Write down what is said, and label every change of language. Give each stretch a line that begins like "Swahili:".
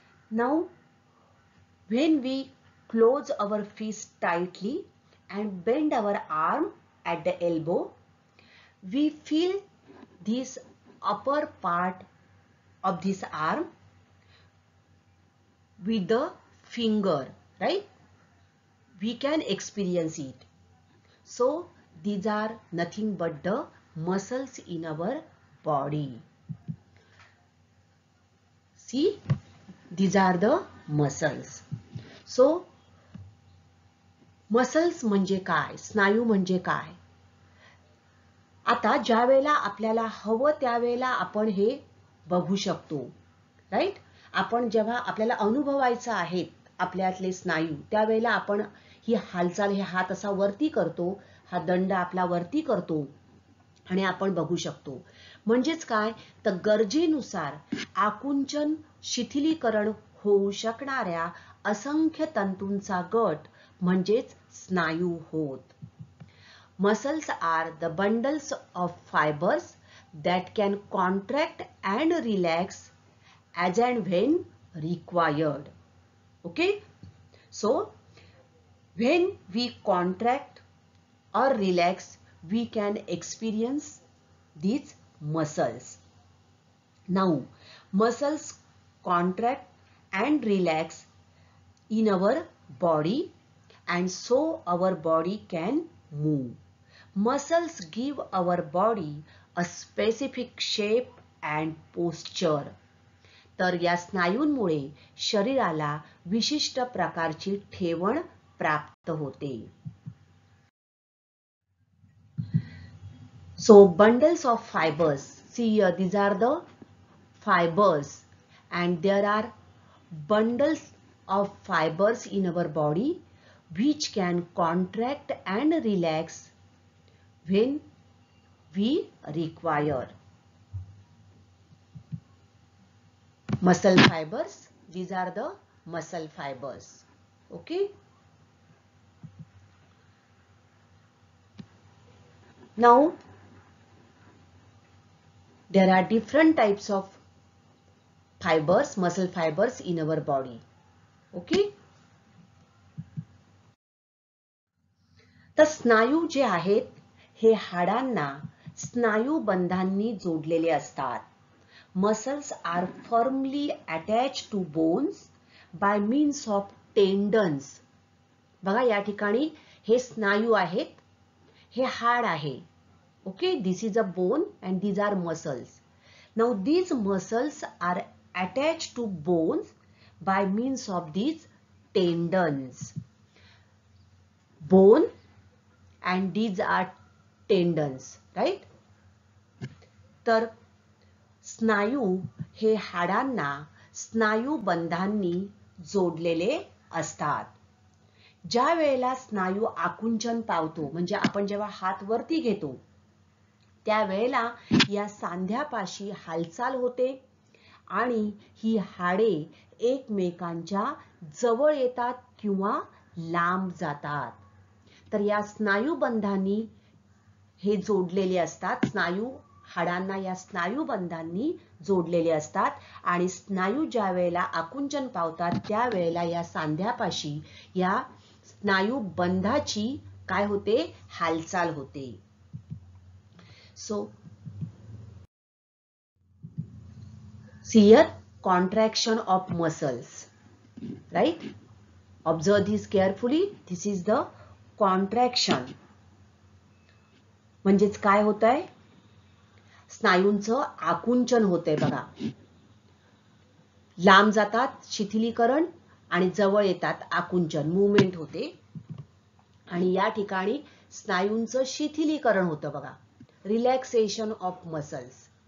English: Now when we close our fist tightly and bend our arm at the elbow, we feel this upper part of this arm with the finger, right? We can experience it. So these are nothing but the muscles in our body. See, these are the muscles.
Marathi: So muscles म्हणजे काय? स्नायू म्हणजे काय? आता ज्या वेळेला आपल्याला हवं त्यावेळेला आपण हे बघू शकतो, राईट? आपण जेव्हा आपल्याला अनुभवायचं आहे आपल्यातले स्नायू, त्यावेळेला आपण ही हालचाल, हे हात असा वरती करतो, हा दंड आपला वरती करतो आणि आपण बघू शकतो. म्हणजेच काय? तर गरजेनुसार आकुंचन शिथिलीकरण होऊ शकणाऱ्या असंख्य तंतूंचा गट म्हणजेच स्नायू होत.
English: Muscles are the bundles of fibers that can contract and relax as and when required. Okay? So, when we contract or relax, we can experience these muscles. Now, muscles contract and relax in our body, and so our body can move. Muscles give our body a specific shape and posture.
Marathi: तर या स्नायूंमुळे शरीराला विशिष्ट प्रकारची ठेवण प्राप्त होते.
English: So bundles of fibers, see here, these are the fibers, and there are bundles of fibers in our body which can contract and relax when we require. Muscle fibers, these are the muscle fibers. Okay? Now there are different types of fibers, muscle fibers in our body. Okay?
Marathi: तर स्नायू जे आहेत हे हाडांना स्नायू बंधांनी जोडलेले असतात.
English: Muscles are firmly attached to bones by means of tendons.
Marathi: बघा या ठिकाणी हे स्नायू आहेत, हे हाड आहे.
English: Okay, this is a bone and these are muscles. Now these muscles are attached to bones by means of these tendons. Bone and these are tendons, right?
Marathi: तर स्नायू हे हाडांना स्नायुबंधांनी जोडलेले असतात. ज्या वेळेला स्नायू आकुंचन पावतो, म्हणजे आपण जेव्हा हात वरती घेतो त्यावेळेला या सांध्यापाशी हालचाल होते आणि ही हाडे एकमेकांच्या जवळ येतात किंवा लांब जातात. तर या स्नायुबंधांनी हे जोडलेले असतात. हाडांना या स्नायुबंधांनी जोडलेले असतात आणि स्नायू ज्या वेळेला आकुंचन पावतात त्यावेळेला या सांध्यापाशी या स्नायुबंधाची काय होते, हालचाल होते.
English: So see here contraction of muscles, right? Observe this carefully. This is the contraction.
Marathi: म्हणजेच काय होत आहे, स्नायूंचं आकुंचन होतंय बघा. लांब जातात शिथिलीकरण आणि जवळ येतात आकुंचन, मूवमेंट होते. आणि या ठिकाणी स्नायूंचं शिथिलीकरण होतं बघा,
English: Relaxation of muscles.